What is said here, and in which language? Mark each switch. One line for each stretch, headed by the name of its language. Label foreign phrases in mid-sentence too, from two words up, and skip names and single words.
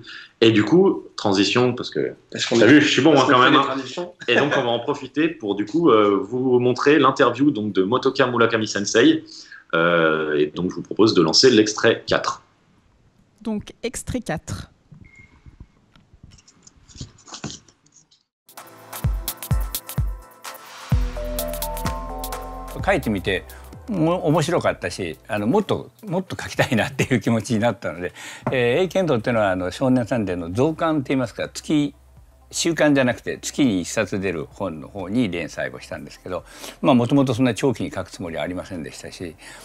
French: Et du coup, transition, parce que t'as vu, je suis bon quand même. Et donc, on va en profiter pour du coup vous montrer l'interview donc, de Motoka Murakami Sensei. Et donc, je vous propose de lancer l'extrait 4. Donc, extrait 4.
Japanese: 書いてみて面白かったしもっと描きたいなっていう気持ちになったので「A剣道」っていうのは少年サンデーの増刊っていいますか週刊じゃなくて月に1冊出る本の方に連載をしたんですけどもともとそんな長期に書くつもりはありませんでしたし